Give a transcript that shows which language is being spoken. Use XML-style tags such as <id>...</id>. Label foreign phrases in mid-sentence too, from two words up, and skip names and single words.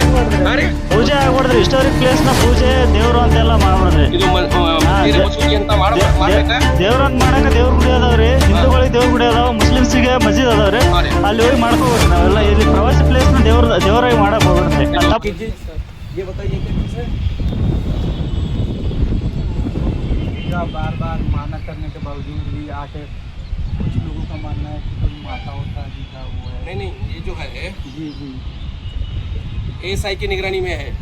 <kn>ಪೂಜೆ ಆಗ್ಬಿಡ್ರಿ</kn> <en>historic place</en> <kn>ನ ಪೂಜೆ ದೇವ್ರು ಅಂತೆಲ್ಲ ಮಾಡ್ಬಿಡ್ರಿ ದೇವ್ರ ಅಂತ ಮಾಡಕ ದೇವ್ರ ಗುಡಿ ಅದಾವ್ರಿ ಹಿಂದೂಗಳಿಗೆ ದೇವ್ರ ಗುಡಿ ಅದಾವ ಮುಸ್ಲಿಮ್ಸಿಗೆ ಮಸ್ಜಿದ್ ಅದಾವ್ರಿ ಅಲ್ಲಿ ಹೋಗಿ ಮಾಡ್ಕೋಬೇಕ್ರಿ ನಾವೆಲ್ಲ ಇಲ್ಲಿ ಪ್ರವಾಸಿ ಪ್ಲೇಸ್ ನ ದೇವರಾಗಿ ಮಾಡಕ್ ಹೋಗ್ಬಿಡ್ರಿ</kn> <hi>बार बार माना करने के बावजूद भी आके कुछ लोगों का मानना है कि कोई माताओं का जी का वो है। नहीं ये जो है जी जी ASI की निगरानी में है</hi>